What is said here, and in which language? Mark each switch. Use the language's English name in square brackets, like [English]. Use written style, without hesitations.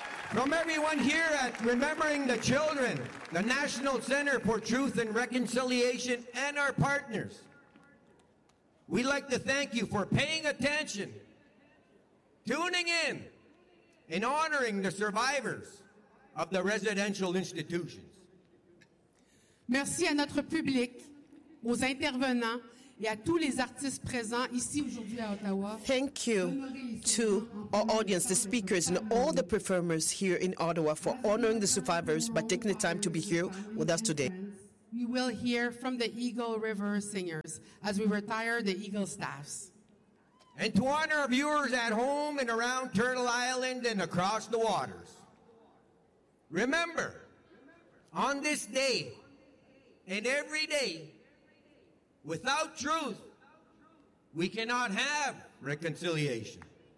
[English] From everyone here at Remembering the Children, the National Center for Truth and Reconciliation, and our partners, we'd like to thank you for paying attention, tuning in, and honoring the survivors of the residential institutions. [French] Merci à notre public, aux intervenants et à tous les artistes présents ici aujourd'hui à Ottawa. [English] Thank you to our audience, the speakers, and all the performers here in Ottawa for honoring the survivors by taking the time to be here with us today. We will hear from the Eagle River singers as we retire the Eagle staffs. And to honor our viewers at home and around Turtle Island and across the waters, remember, on this day and every day, without truth, we cannot have reconciliation.